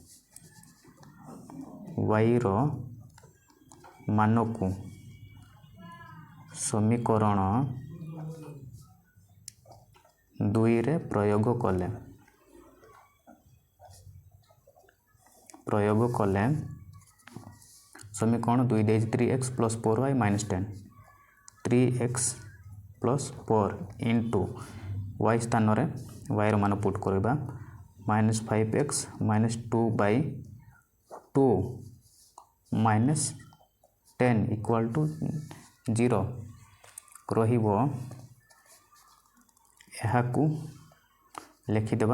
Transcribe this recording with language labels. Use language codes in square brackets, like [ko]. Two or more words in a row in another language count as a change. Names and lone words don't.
[or] y ର ମାନକୁ ସମୀକରଣ 2ରେ ପ୍ରୟୋଗ କଲେ ସମୀକରଣ 2 ଦେଇଛି 3x + 4y - 10। 3x + 4 y ସ୍ଥାନରେ y ର ମାନ ପୁଟ୍ କରିବା। -5x - 2/2 -10 = 0 ରହିବ। ଏହାକୁ ଲେଖିଦେବା।